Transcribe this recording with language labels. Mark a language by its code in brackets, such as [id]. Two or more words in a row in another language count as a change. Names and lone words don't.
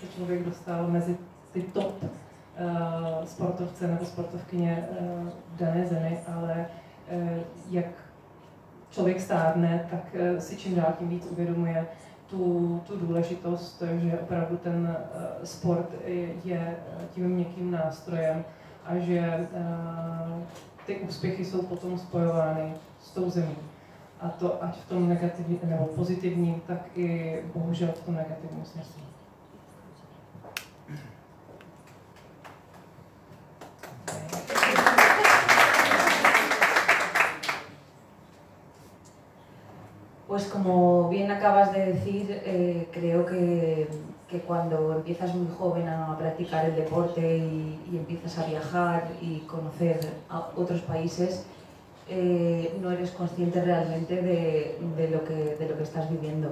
[cs] člověk dostal mezi ty top sportovce nebo sportovkyně v dané zemi, ale jak člověk stárne, tak si čím dál tím víc uvědomuje tu důležitost, že opravdu ten sport je tím měkkým nástrojem a že ty úspěchy jsou potom spojovány s tou zemí. A to ať v tom negativním nebo pozitivním, tak i bohužel v tom negativním smyslu. [es] Pues como bien acabas de decir, creo que cuando empiezas muy joven a practicar el deporte y empiezas a viajar y conocer a otros países, no eres consciente realmente de lo que estás viviendo.